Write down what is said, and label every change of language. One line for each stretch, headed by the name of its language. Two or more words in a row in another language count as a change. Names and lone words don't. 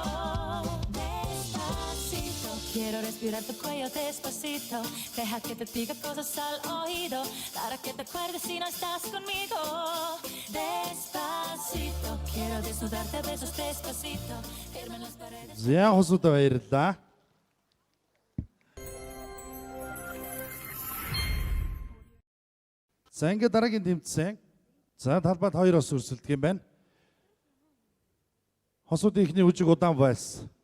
Spanish: Despacito, quiero respirar tu cuello despacito. Deja que te diga cosas al oído, para que te acuerdes si no estás conmigo. Despacito, quiero desnudarte a besos despacito. Firme en las paredes.
Mongolian: За хосуудаа баярлалаа. За ингээд дараагийн тэмцээн. За талбайд хоёроос өрсөлдөх юм байна. Хосуудын ихний үжиг удаан вальс.